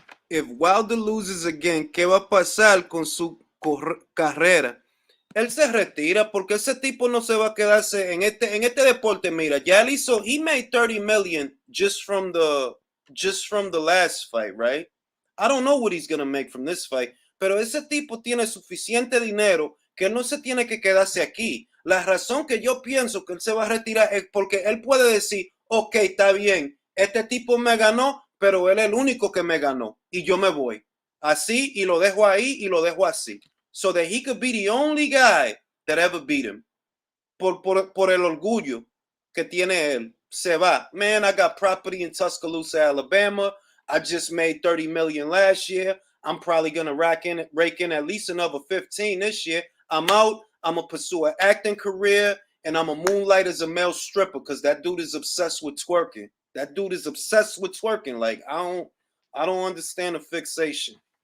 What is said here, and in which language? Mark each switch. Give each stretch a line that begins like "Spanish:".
English: If Wilder loses again,
Spanish: ¿qué va a pasar con su carrera? Él se retira, porque ese tipo no se va a quedarse en este deporte. Mira, ya él hizo,
English: he made 30 million just from the last fight, right? I don't know what he's gonna make from this fight,
Spanish: pero ese tipo tiene suficiente dinero que él no se tiene que quedarse aquí. La razón que yo pienso que él se va a retirar es porque él puede decir, ok, está bien, este tipo me ganó, pero él es el único que me ganó y yo me voy. Así, y lo dejo ahí y lo dejo así.
English: So that he could be the only guy that ever beat him.
Spanish: Por el orgullo que tiene él. Se va.
English: Man, I got property in Tuscaloosa, Alabama. I just made 30 million last year. I'm probably going to rake in at least another 15 this year. I'm out. I'm going to pursue an acting career, and I'm a moonlight as a male stripper because that dude is obsessed with twerking. That dude is obsessed with twerking. Like, I don't understand the fixation.